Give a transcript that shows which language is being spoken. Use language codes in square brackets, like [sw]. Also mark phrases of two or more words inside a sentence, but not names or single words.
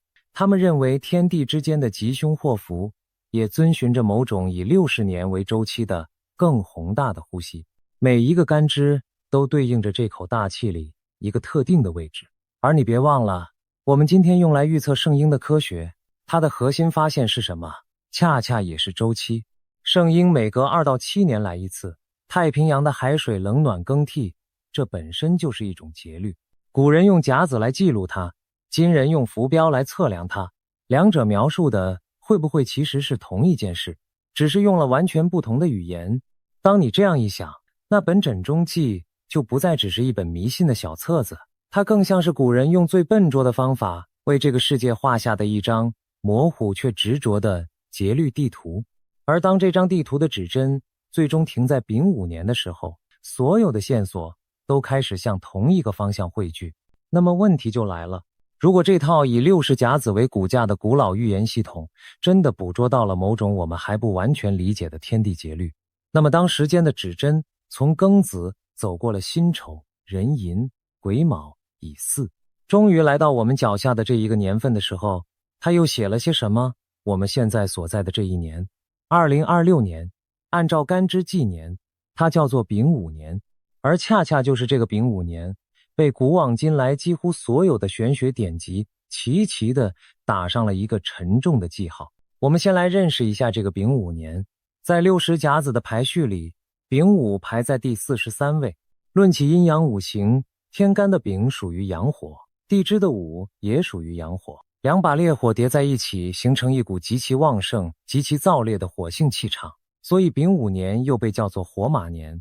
[zh] 他們認為天地之間的吉凶禍福也遵循着某種以60年為周期的更宏大的呼吸，每一個干支都對應着這口大氣裡一個特定的位置。而你別忘了，我們今天用來預測聖嬰的科學，它的核心发现是什麼？恰恰也是周期。聖嬰每隔2到7年來一次，太平洋的海水冷暖更替，這本身就是一種節律。古人用甲子來記錄它，今人用浮標來測量它，兩者描述的會不會其實是同一件事，只是用了完全不同的語言？當你這樣一想，那本枕中記就不再只是一本迷信的小冊子，它更像是古人用最笨拙的方法為這個世界畫下的一張模糊卻執着的節律地圖。而當這張地圖的指針最終停在丙午年的時候，所有的線索都開始向同一個方向匯聚。那麼問題就來了，如果這套以60甲子為骨架的古老預言系統真的捕捉到了某種我們還不完全理解的天地節律，那麼當時間的指針從庚子走過了辛丑、壬寅、癸卯、乙巳，終於來到我們腳下的這一個年份的時候，他又寫了些什麼？我們現在所在的這一年2026年，按照干支紀年，它叫做丙午年，而恰恰就是这個丙午年，被古往今來幾乎所有的玄學典籍齊齊地打上了一個沉重的記號。我們先來認識一下這個丙午年。在60甲子的排序裡，丙午排在第43位。論起陰陽五行，天干的丙屬於陽火，地支的午也屬於陽火，兩把烈火疊在一起，形成一股極其旺盛、極其燥烈的火性氣場，所以丙午年又被叫做火馬年。